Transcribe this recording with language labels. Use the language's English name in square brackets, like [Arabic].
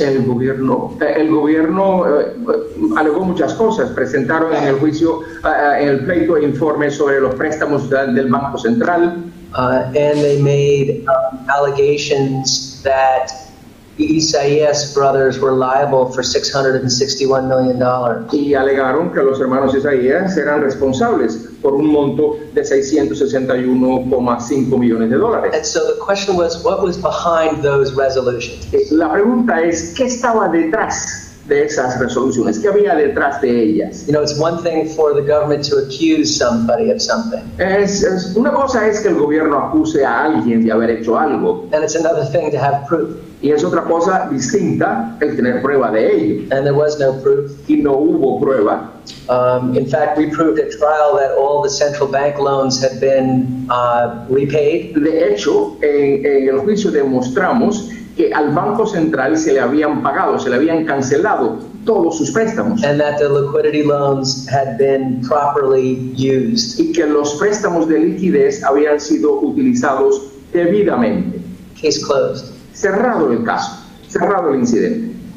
[Spanish] El gobierno alegó muchas cosas. Presentaron en el juicio, en el pleito, informes sobre los préstamos del Banco Central. [English] And they made allegations that the Isaias brothers were liable for $661 million. [Spanish] Y alegaron que los hermanos Isaías eran responsables por un monto de $661.5 millones. [English] And so the question was, what was behind those resolutions? [Spanish] La pregunta es, ¿qué estaba detrás de esas resoluciones? ¿Qué había detrás de ellas? [English] You know, it's one thing for the government to accuse somebody of something. [Spanish] Una cosa es que el gobierno acuse a alguien de haber hecho algo. [English] And it's another thing to have proof. [Spanish] Y es otra cosa distinta el tener prueba de ello. [English] And there was no proof. [Spanish] Y no hubo prueba. [English] In fact, we proved at trial that all the central bank loans had been repaid. [Spanish] De hecho, en el juicio demostramos que al Banco Central se le habían pagado, se le habían cancelado todos sus préstamos. [English] And that the liquidity loans had been properly used. [Spanish] Y que los préstamos de liquidez habían sido utilizados debidamente. [English] Case closed. [Spanish] Cerrado el caso, cerrado el incidente.